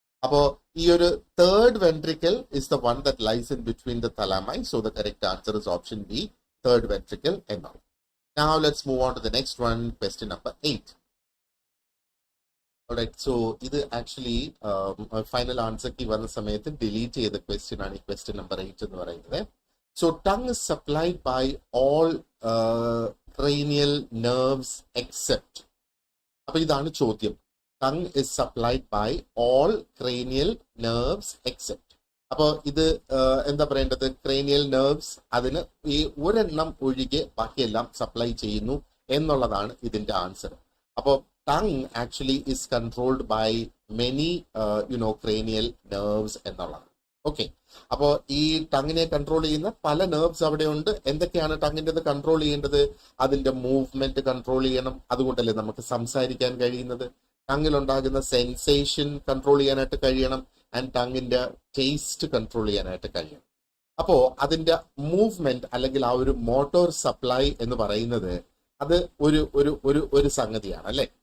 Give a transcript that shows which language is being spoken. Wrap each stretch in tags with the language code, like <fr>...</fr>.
<ml>അപ്പോ ഈ ഒരു</ml> <en>third ventricle is the one that lies in between the thalami. So the correct answer is option B, third ventricle</en> <ml>എന്നാണ്.</ml> <en>Now let's move on to the next one, question number 8.</en> <ml>Alright, so ഇത് actually final ആൻസർക്ക് വന്ന സമയത്ത് delete ചെയ്ത question ആണ് ഈ question number 8 എന്ന് പറയുന്നത്.</ml> <en>So tongue is supplied by all cranial nerves except.</en> <ml>അപ്പൊ ഇതാണ് ചോദ്യം.</ml> <en>Tongue is supplied by all cranial nerves except.</en> <ml>അപ്പൊ ഇത് എന്താ പറയേണ്ടത്? ക്രേനിയൽ നെർവ്സ് അതിന് ഈ ഒരെണ്ണം ഒഴികെ ബാക്കിയെല്ലാം സപ്ലൈ ചെയ്യുന്നു എന്നുള്ളതാണ് ഇതിന്റെ ആൻസർ. അപ്പോ</ml> <en>tongue actually is controlled by many cranial nerves</en> <ml>എന്നുള്ളതാണ്. ഓക്കെ, അപ്പോ ഈ ടങ്ങിനെ കൺട്രോൾ ചെയ്യുന്ന പല നെർവ്സ് അവിടെ ഉണ്ട്. എന്തൊക്കെയാണ് ടങ്ങിൻ്റെത് കൺട്രോൾ ചെയ്യേണ്ടത്? അതിന്റെ മൂവ്മെന്റ് കൺട്രോൾ ചെയ്യണം. അതുകൊണ്ടല്ലേ നമുക്ക് സംസാരിക്കാൻ കഴിയുന്നത്. ടങ്ങിലുണ്ടാകുന്ന സെൻസേഷൻ കൺട്രോൾ ചെയ്യാനായിട്ട് കഴിയണം. ആൻഡ് ടങ്ങിന്റെ ടേസ്റ്റ് കൺട്രോൾ ചെയ്യാനായിട്ട് കഴിയണം. അപ്പോ അതിന്റെ മൂവ്മെന്റ് അല്ലെങ്കിൽ ആ ഒരു മോട്ടോർ സപ്ലൈ എന്ന് പറയുന്നത് അത് ഒരു സംഗതിയാണ് അല്ലെ.</ml>